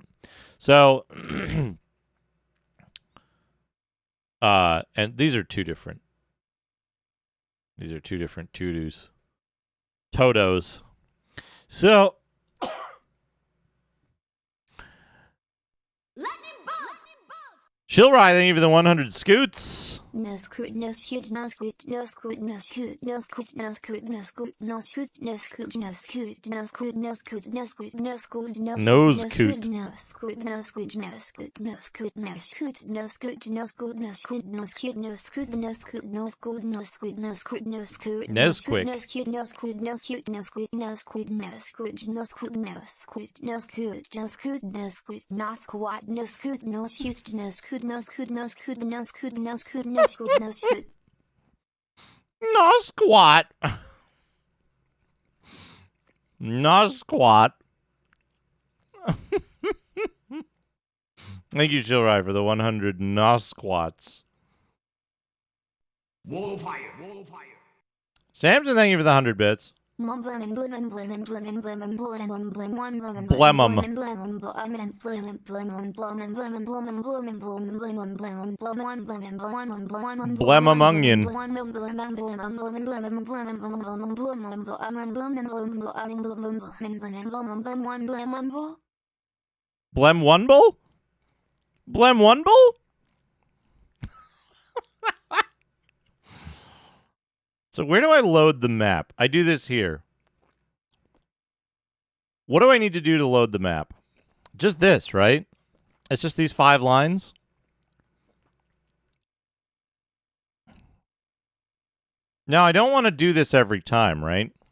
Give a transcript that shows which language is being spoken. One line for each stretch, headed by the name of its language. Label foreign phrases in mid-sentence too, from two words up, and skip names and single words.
English: So, and these are 2 different. These are 2 different Todos. So, Shilrai, thank you for the 100 scoots. No scoot, no shoot, no scoot, no scoot, no shoot, no scoot, no scoot, no scoot, no shoot, no scoot, no scoot, no scoot, no scoot, no scoot, no scoot, no nose coot, no scoot, no scoot, no scoot, no scoot, no shoot, no scoot, no scoot, no scoot, no scoot, no scoot, no scoot, no scoot, no scoot, no scoot, no scoot, Nesquik, no scoot, no scoot, no shoot, no scoot, no scoot, no scoot, no scoot, no scoot, no scoot, no scoot, no scoot, no squat, no scoot, no shoot, no scoot, no scoot, no scoot, no scoot, no scoot, no scoot, no shoot. No squat. No squat. Thank you, Shilrai, for the 100 no squats. Samson, thank you for the 100 bits. Blemum. Blemum onion. Blem Wunble? Blem Wunble? So where do I load the map? I do this here. What do I need to do to load the map? Just this, right? It's just these 5 lines. Now, I don't want to do this every time, right?